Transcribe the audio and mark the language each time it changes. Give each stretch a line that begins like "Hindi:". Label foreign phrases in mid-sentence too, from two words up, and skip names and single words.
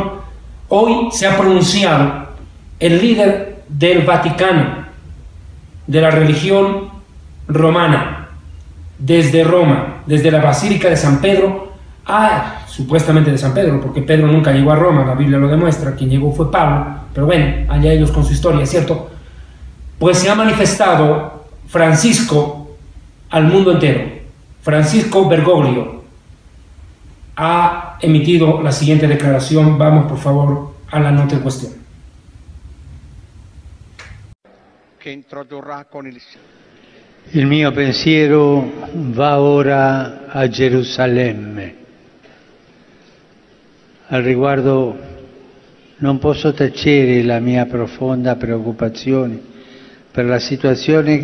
Spanish: Hoy se ha pronunciado el líder del Vaticano, de la religión romana, desde Roma, desde la Basílica de San Pedro, supuestamente de San Pedro, porque Pedro nunca llegó a Roma, la Biblia lo demuestra, quien llegó fue Pablo, pero bueno, allá ellos con su historia, ¿cierto? Pues se ha manifestado Francisco al mundo entero. Francisco Bergoglio ha emitido la siguiente declaración. Vamos por favor a la nota en cuestión.
Italian: Che introdurrà con il... Il mio pensiero va ora a Gerusalemme. Al riguardo non posso tacere la mia profonda preoccupazione per la situazione